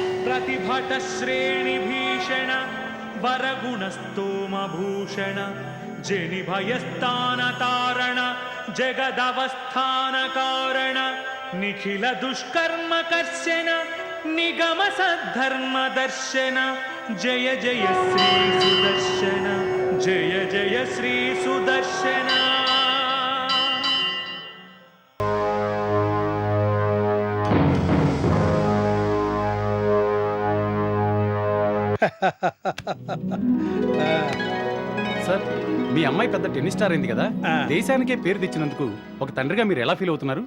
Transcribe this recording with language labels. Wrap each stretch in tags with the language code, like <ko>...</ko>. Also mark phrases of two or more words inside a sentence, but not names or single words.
<sa>प्रतिभट श्रेणी भीषण वरगुण स्तोम भूषण जनि भयस्थान तारण जगदवस्थान कारण निखिल दुष्कर्म कर्षण निगम सद्धर्म दर्शन जय जय श्री सुदर्शन जय जय श्री सुदर्शन.</sa> <te>సార్ మీ అమ్మాయి పెద్ద</te> <en>tennis star</en> <te>అయింది కదా, దేశానికే పేరు తెచ్చినందుకు ఒక తండ్రిగా మీరు ఎలా ఫీల్ అవుతున్నారు?</te>